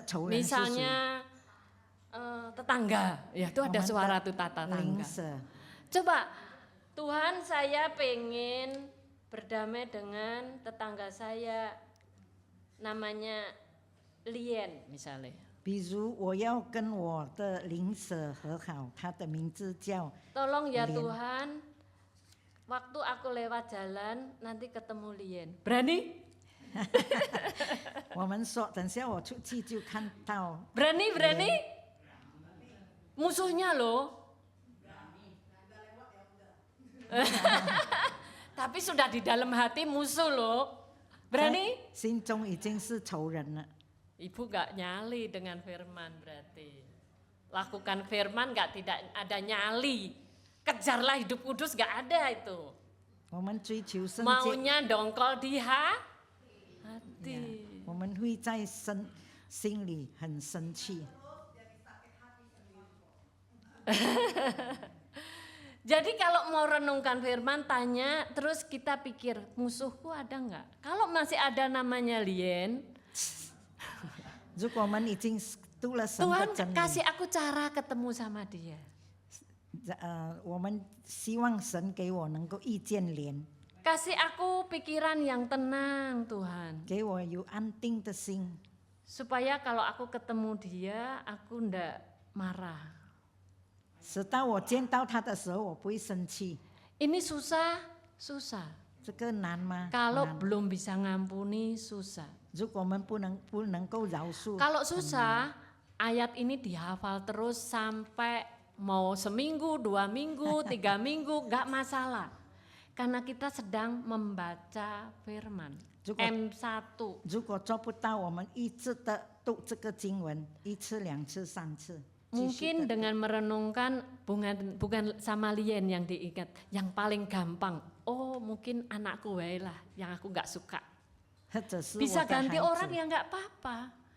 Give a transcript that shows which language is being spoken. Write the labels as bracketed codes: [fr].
[id] Misalnya tetangga, ya itu ada suara tuh tetangga. Coba, Tuhan saya pengen berdamai dengan tetangga saya, namanya Lien misalnya. [zh] 比如我要跟我的邻舍和好，他的名字叫 [id] Tolong ya [zh] Lien. [id] Tuhan, waktu aku lewat jalan nanti ketemu Lien. Berani? [zh] 我们说，等下我出去就看到。 [id] Berani? Musuhnya loh. Tapi sudah di dalam hati musuh loh. Berani? [zh] 心中已经是仇人了。 [id] Ibu gak nyali dengan firman berarti. Lakukan firman tidak ada nyali. Kejarlah hidup kudus gak ada itu. [zh] 我们追求圣洁， [id] Maunya dongkol di hati. [zh] 我们会在心里很生气。 [id] Jadi kalau mau renungkan firman, tanya, terus kita pikir, musuhku ada enggak? Kalau masih ada namanya Lien, [zh] 如果我们已经读了神的 [id] Tuhan [zh] 真理， [id] kasih aku cara ketemu sama dia. [zh] 我们希望神给我能够遇见莲， [id] Kasih aku pikiran yang tenang Tuhan. [zh] 给我有安定的心， [id] Supaya kalau aku ketemu dia, aku ndak marah. [zh] 使到我见到他的时候，我不会生气。 [id] Ini susah. [zh] 这个难吗？ [id] Kalau [zh] 难。 [id] belum bisa ngampuni, susah. [zh] 如果我们不能够饶恕， [id] Kalau susah, ayat ini dihafal terus sampai mau seminggu, 2 minggu, 3 minggu, gak masalah. Karena kita sedang membaca firman. M1. [zh] 如果做不到，我们一直的读这个经文，1次、2次、3次。 [id] Mungkin dengan merenungkan bukan sama Lien yang diingat, yang paling gampang. Oh mungkin anakku wae lah yang aku gak suka. Bisa ganti orang yang gak apa-apa.